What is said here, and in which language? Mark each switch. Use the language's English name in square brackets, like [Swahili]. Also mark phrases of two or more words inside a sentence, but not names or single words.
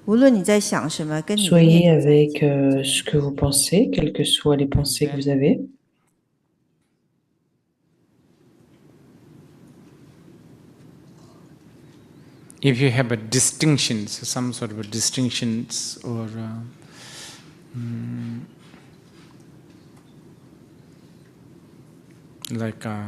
[Chinese] 无论你在想什么，跟你的 Soyez 念头在一起。 [French] avec ce que vous pensez, quelles que soient les pensées que vous avez. [English] If you have a distinction, so some sort of a distinctions or like